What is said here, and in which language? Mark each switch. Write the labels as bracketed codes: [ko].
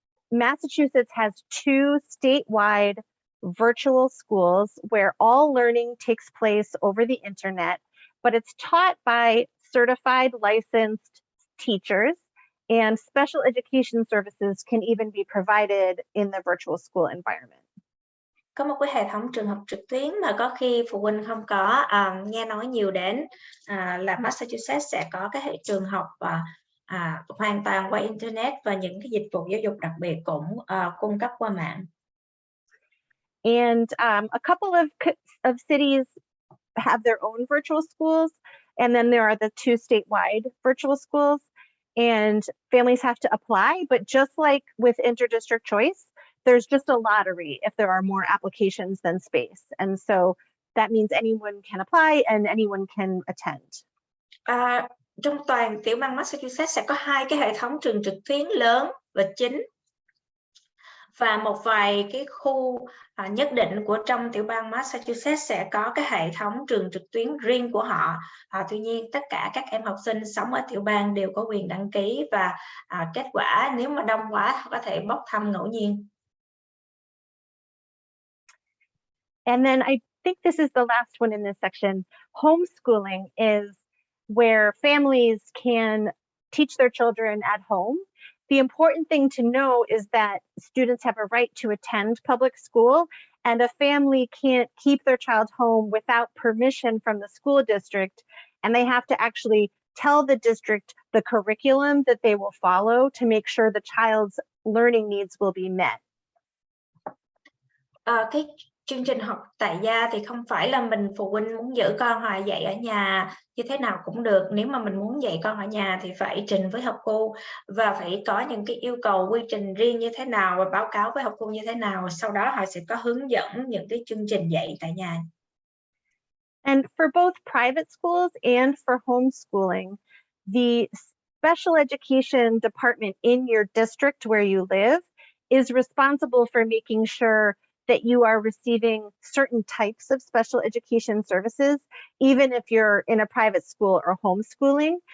[en] Massachusetts has 2 statewide virtual schools where all learning takes place over the internet, but it's taught by certified licensed teachers, and special education services can even be provided in the virtual school environment. [vi] Có một cái hệ thống trường học trực tuyến mà có khi phụ huynh không có nghe nói nhiều đến, là Massachusetts sẽ có cái hệ trường học hoàn toàn qua internet và những cái dịch vụ giáo dục đặc biệt cũng cung cấp qua mạng. [en] And a couple of cities have their own virtual schools, and then there are the 2 statewide virtual schools, and families have to apply, but just like with interdistrict choice, there's just a lottery if there are more applications than space. And so that means anyone can apply and anyone can attend. [vi] Trong toàn tiểu bang Massachusetts sẽ có 2 cái hệ thống trường trực tuyến lớn và chính, và một vài cái khu nhất định của trong tiểu bang Massachusetts sẽ có cái hệ thống trường trực tuyến riêng của họ. Tuy nhiên tất cả các em học sinh sống ở tiểu bang đều có quyền đăng ký, và kết quả nếu mà đông quá họ có thể bốc thăm ngẫu nhiên. [en] And then I think this is the last one in this section. Homeschooling is where families can teach their children at home. The important thing to know is that students have a right to attend public school, and a family can't keep their child home without permission from the school district, and they have to actually tell the district the curriculum that they will follow to make sure the child's learning needs will be met. [vi] chương trình học tại gia thì không phải là mình phụ huynh muốn giữ con họ dạy ở nhà như thế nào cũng được. Nếu mà mình muốn dạy con ở nhà thì phải trình với học cô và phải có những cái yêu cầu quy trình riêng như thế nào và báo cáo với học cô như thế nào. Sau đó họ sẽ có hướng dẫn những cái chương trình dạy tại nhà. [en] And for both private schools and for homeschooling, the special education department in your district where you live is responsible for making sure that you are receiving certain types of special education services, even if you're in a private school or homeschooling.